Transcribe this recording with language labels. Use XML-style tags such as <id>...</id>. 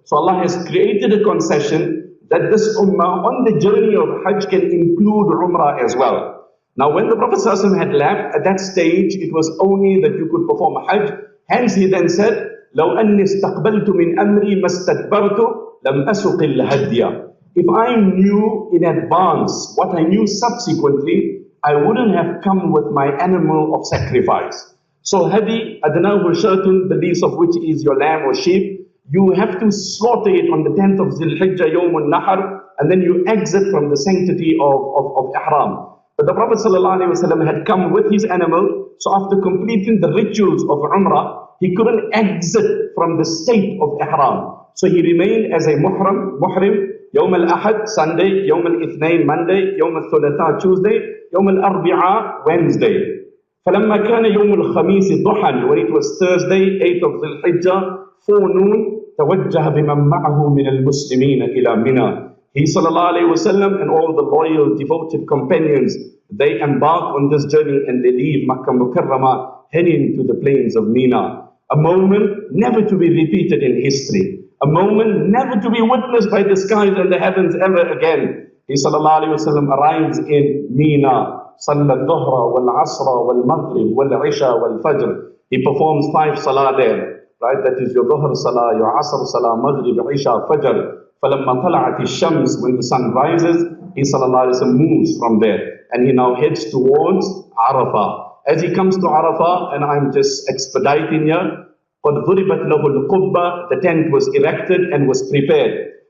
<en>So Allah has created a concession that this Ummah on the journey of Hajj can include Umrah as well. Now when the Prophet ﷺ had left, at that stage, it was only that you could perform Hajj. Hence he then said,</en> <ar>لَوْ أَنِّي اسْتَقْبَلْتُ مِنْ أَمْرِي مَسْتَدْبَرْتُ لَمْ أَسُقِ الْهَدْيَ.</ar> <en>If I knew in advance what I knew subsequently, I wouldn't have come with my animal of sacrifice. So hadi,</en> <ar>adnahu shatun,</ar> <en>the least of which is your lamb or sheep, you have to slaughter it on the 10th of Dhul Hijjah, Yawm al-Nahr, and then you exit from the sanctity of Ihram. But the Prophet ﷺ had come with his animal, so after completing the rituals of Umrah, he couldn't exit from the state of Ihram. So he remained as a muhrim, Yawm al-Ahad, Sunday, Yawm al-Ithnain, Monday, Yawm al-Thulatha, Tuesday, Yawm al-Arbi'a, Wednesday.</en> <ar>فَلَمَّا كَانَ يَوْمُ الْخَمِيسِ ضُحًا,</ar> <en>when it was Thursday, 8th of Dhul Hijjah, forenoon,</en> <ar>تَوَجَّهَ بِمَنْ مَعَهُ مِنَ الْمُسْلِمِينَ إِلَى مِنَى.</ar> <en>He sallallahu alayhi wa sallam and all the loyal, devoted companions, they embark on this journey and they leave Makkah Mukarramah, heading to the plains of Mina. A moment never to be repeated in history. A moment never to be witnessed by the skies and the heavens ever again. He sallallahu alayhi wa sallam arrives in Mina.</en> <ar>صلى الظهر والعصر والمغرب والعشاء والفجر.</ar> <en>He performs 5 salah there, right? That is your Dhuhr salah, your Asr salah, Maghrib, Isha, Fajr.</en> <ar>فَلَمَّا طَلَعَتِ الشَّمْسِ,</ar> <en>when the sun rises, he sallallahu alayhi wa sallam moves from there. And he now heads towards Arafah. As he comes to Arafah, and I'm just expediting here,</en> <ar>قَدْ ضُرِبَتْ لَهُ الْقُبَّةِ,</ar> <en>the tent was erected and was prepared.</en>